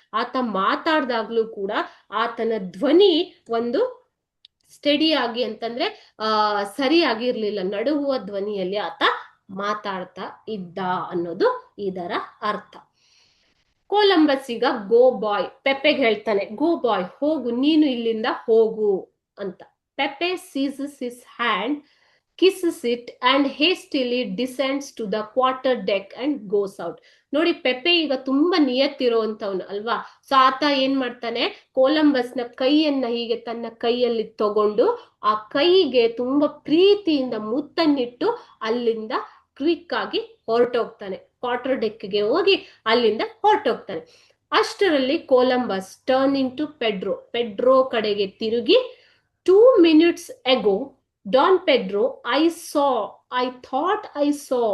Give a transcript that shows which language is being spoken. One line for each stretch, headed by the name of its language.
Kannada: ಆತ ಮಾತಾಡ್ದಾಗ್ಲೂ ಕೂಡ ಆತನ ಧ್ವನಿ ಒಂದು ಸ್ಟಡಿ ಆಗಿ ಅಂತಂದ್ರೆ ಸರಿಯಾಗಿರ್ಲಿಲ್ಲ, ನಡುಗುವ ಧ್ವನಿಯಲ್ಲಿ ಆತ ಮಾತಾಡ್ತಾ ಇದ್ದ ಅನ್ನೋದು ಇದರ ಅರ್ಥ. ಕೊಲಂಬಸ್ ಈಗ
English: go boy,
Kannada: ಪೆಪ್ಪೆಗೆ ಹೇಳ್ತಾನೆ, ಗೋ ಬಾಯ್, ಹೋಗು, ನೀನು ಇಲ್ಲಿಂದ ಹೋಗು ಅಂತ.
English: Peppe seizes his hand, kisses it and hastily descends to the quarter deck and goes out.
Kannada: ನೋಡಿ, ಪೆಪ್ಪೆ ಈಗ ತುಂಬಾ ನಿಯತ್ತಿರುವಂತವನು ಅಲ್ವಾ. ಸೊ ಆತ ಏನ್ ಮಾಡ್ತಾನೆ, ಕೊಲಂಬಸ್ ನ ಕೈಯನ್ನ ಹೀಗೆ ತನ್ನ ಕೈಯಲ್ಲಿ ತಗೊಂಡು ಆ ಕೈಗೆ ತುಂಬಾ ಪ್ರೀತಿಯಿಂದ ಮುತ್ತನ್ನಿಟ್ಟು ಅಲ್ಲಿಂದ ಕ್ವಿಕ್ ಆಗಿ ಹೊರಟೋಗ್ತಾನೆ. ಕ್ವಾರ್ಟರ್ ಡೆಕ್ಗೆ ಹೋಗಿ ಅಲ್ಲಿಂದ ಹೊರಟೋಗ್ತಾನೆ. ಅಷ್ಟರಲ್ಲಿ Columbus
English: turning to Pedro,
Kannada: Pedro ಕಡೆಗೆ ತಿರುಗಿ,
English: 2 minutes ago
Kannada: Don Pedro
English: I thought I saw.